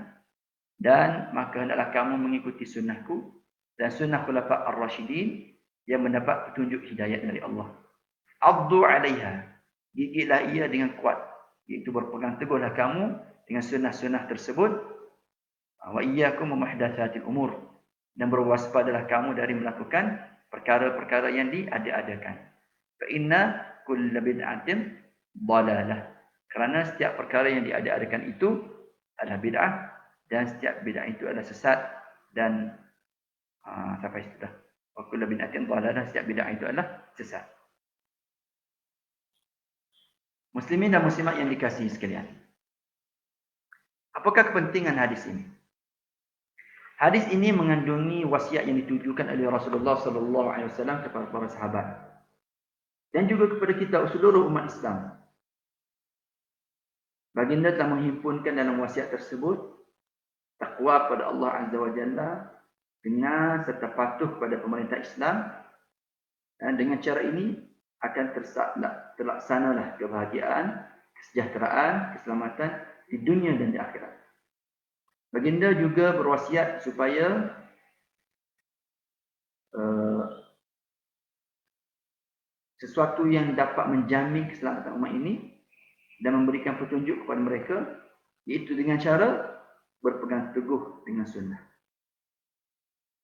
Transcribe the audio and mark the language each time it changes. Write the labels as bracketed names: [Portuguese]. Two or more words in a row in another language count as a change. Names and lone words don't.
[Malay] Dan maka hendaklah kamu mengikuti sunnahku dan sunnah [Arabic] الخلفاء الراشدين [Malay] yang mendapat petunjuk hidayat dari Allah. [Arabic] عضوا عليها, [Malay] gigitlah ia dengan kuat, iaitu berpegang teguhlah kamu dengan sunnah-sunnah tersebut. [Arabic] وإياكم ومحدثات الأمور, [Malay] dan berwaspadalah kamu dari melakukan perkara-perkara yang diada-adakan. [Arabic] فإن كل بدعة ضلالة, [Malay] kerana setiap perkara yang diada-adakan itu adalah bid'ah, dan setiap bid'ah itu adalah sesat. Dan sampai situ dah. [Arabic] وكل بدعة ضلالة, [Malay] setiap bid'ah itu adalah sesat. Muslimin dan muslimat yang dikasihi sekalian, apakah kepentingan hadis ini? Hadis ini mengandungi wasiat yang ditujukan oleh Rasulullah [Arabic] صلى الله عليه وسلم [Malay] kepada para sahabat dan juga kepada kita seluruh umat Islam. Baginda telah menghimpunkan dalam wasiat tersebut takwa kepada Allah [Arabic] عز وجل [Malay] dengan serta patuh kepada pemerintah Islam, dan dengan cara ini akan terlaksanalah kebahagiaan, kesejahteraan, keselamatan di dunia dan di akhirat. Baginda juga berwasiat supaya sesuatu yang dapat menjamin keselamatan umat ini dan memberikan petunjuk kepada mereka, iaitu dengan cara berpegang teguh dengan sunnah.